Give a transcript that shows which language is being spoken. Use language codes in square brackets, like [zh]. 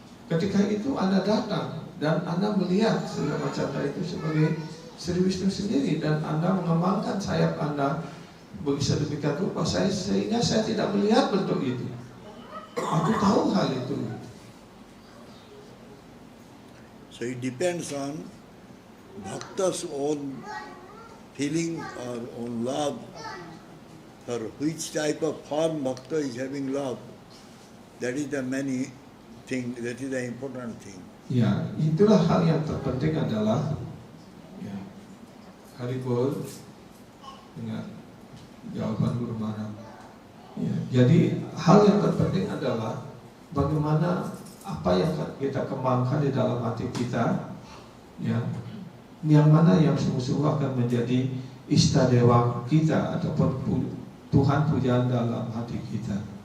[id] Ketika itu Anda datang dan Anda melihat Sri Ramacandra itu sebagai Sri Wisnu sendiri, dan Anda mengembangkan sayap Anda sedemikian rupa sehingga saya tidak melihat bentuk itu. Aku tahu hal itu. [en] So it depends on Bhakta's own feeling or own love, for which type of form Bhakta is having love. That is the many thing, that is the important thing. [id] Ya, itulah hal yang terpenting adalah ya, Haribol dengan jawaban Guru Maharaj. Ya, jadi hal yang terpenting adalah bagaimana apa yang kita kembangkan di dalam hati kita, ya, yang mana yang sungguh-sungguh akan menjadi istadewa kita ataupun Tuhan pujaan dalam hati kita.